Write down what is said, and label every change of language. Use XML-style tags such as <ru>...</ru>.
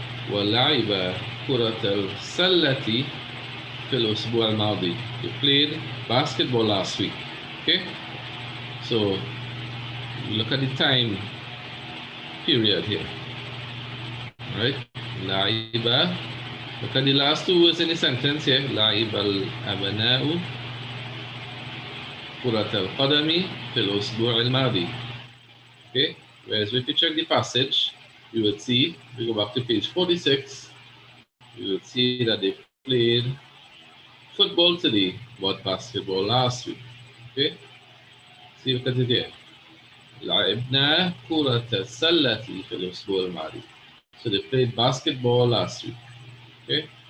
<ar>ولعب كرة السلة في الأسبوع الماضي.</ar> <en>They played basketball last week. Okay? So look at the time period here. Right?</en> <ar>لعب.</ar> <en>Look at the last 2 words in the sentence here.</en> <ar>لعب الأبناء كرة القدم في الأسبوع الماضي.</ar> <en>Okay? Whereas if you check the passage, you will see, we go back to page 46, you will see that they played football today, but basketball last week. Okay? See, look at it here.</en> <ar>لعبنا كرة السلة في الأسبوع الماضي.</ar> <en>So they played basketball last week. Okay?</en>